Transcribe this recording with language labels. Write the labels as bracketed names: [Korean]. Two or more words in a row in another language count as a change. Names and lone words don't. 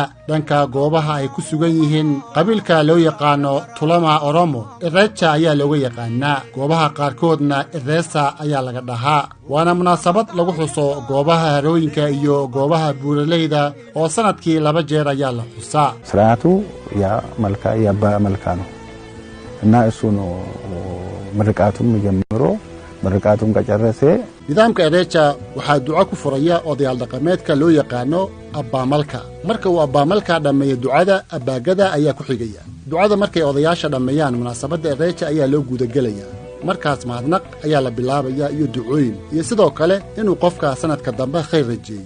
[Somali] dhanka goobaha ay ku sugan yihiin qabiilka loo yaqaano Tulama Oromo Irrecha ayaa looga yaqaanaa. goobaha qaarkoodna Irrecha ayaa laga dhahaa. waana munaasabad lagu xuso goobaha harooyinka iyo goobaha buuraleyda oo sanadkii 2 jeer ayaa la xusaa. [Oromo] siraatu ya malka ya ba malkano [Amharic] እና እሱ ነው ምርቃቱን ጀምሮ ምርቃቱን ከጨረሰ [Somali] nidaamka Irrecha waxaa duco ku furaya odayaal dhaqameedka loo yaqaano Abaamalka. marka uu Abaamalka dhameeyo ducada, abaagada ayaa ku xigaya. ducada markay odayaasha dhameeyaan, munaasabadda Irrecha ayaa loo gudagelaya. markaas mahadnaq ayaa la bilaabaya iyo ducooyin iyo sidoo kale inuu qofka sanadka dambe khayr rajeeyo.